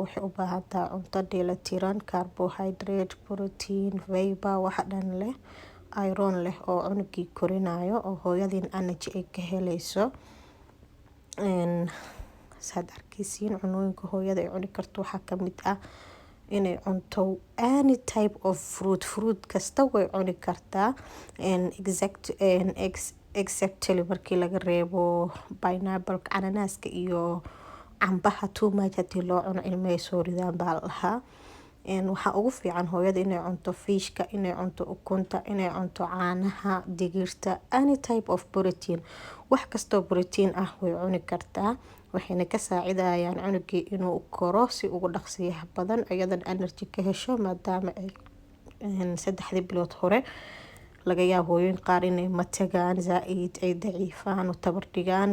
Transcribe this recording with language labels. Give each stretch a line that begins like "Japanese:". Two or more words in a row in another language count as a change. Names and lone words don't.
Somali: waxay u baahan tahay cunto dheelitiran,
English: carbohydrate, protein, fiber,
Somali: wax dhan leh, iron leh oo cunugii korinayo oo hooyadii energy ay ka helayso. saad arkeysiin cunooyinka hooyada ay cuni karto waxaa kamid ah inay cunto
English: any type of fruit
Somali: kasta way cuni kartaa, exactly markii laga reebo pineapple, cananaaska iyo cambaha
English: too much
Somali: hadii loo cuno ilmahay soo ridaan baa la dhahaa. waxaa ugu fiican hooyada inay cunto fiishka, inay cunto ukunta, inay cunto caanaha, digirta,
English: any type of protein.
Somali: wax kastoo protein ah way cuni kartaa, waxayna ka saacidayaan cunugii inuu koro si ugu dhaqsiyaha badan, iyadan energy ka hesho, maadaama ay 3 bilood hore laga yaabo hooyooyin qaar inay matagaan zaaid ay daciifaan oo tabar dhigaan.